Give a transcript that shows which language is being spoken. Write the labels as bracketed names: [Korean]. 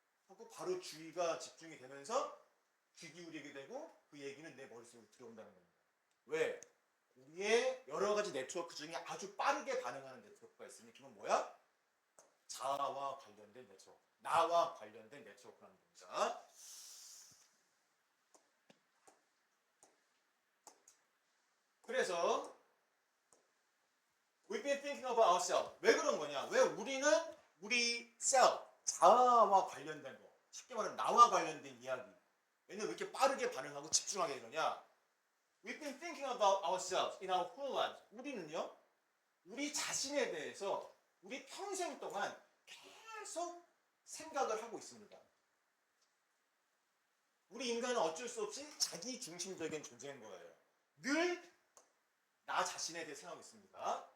[Korean] 하고 바로 주의가 집중이 되면서 귀 기울이게 되고 그 얘기는 내 머릿속으로 들어온다는 겁니다. 왜? 우리의 여러 가지 네트워크 중에 아주 빠르게 반응하는 네트워크가 있으니 그건 뭐야? 자아와 관련된 네트워크. 나와 관련된 네트워크라는 겁니다. 그래서 [English] We've been thinking about ourselves. [Korean] 왜 그런 거냐? 왜 우리는 우리 self, 자아와 관련된 거. 쉽게 말하면 나와 관련된 이야기. 왜냐면 왜 이렇게 빠르게 반응하고 집중하게 되느냐? [English] We've been thinking about ourselves in our whole lives. [Korean] 우리는요, 우리 자신에 대해서 우리 평생 동안 계속 생각을 하고 있습니다. 우리 인간은 어쩔 수 없이 자기 중심적인 존재인 거예요. 늘 나 자신에 대해 생각하고 있습니다.